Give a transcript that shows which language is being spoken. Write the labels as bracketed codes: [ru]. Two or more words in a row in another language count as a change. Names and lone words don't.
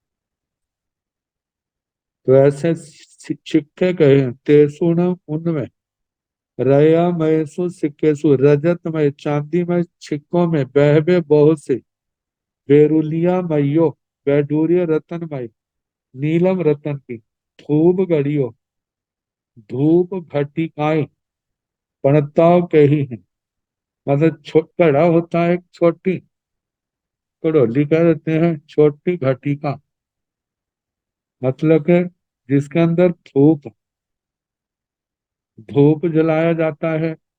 [hi] तो ऐसे छिक्के कहे हैं। तेसुण उनमें [pra] रया मयसु सिक्केसु [hi] रजत में चांदी में छिक्कों में बहबे बहुत से [pra] बेरुलिया मयो [hi] वैडूर्य रतनमय नीलम रतन की धूप घड़ियों धूप घटिकाएं पणताओं कही है। मतलब घड़ा होता है एक छोटी कड़ोली कह देते हैं छोटी घटिका मतलब के जिसके अंदर धूप धूप जलाया जाता है।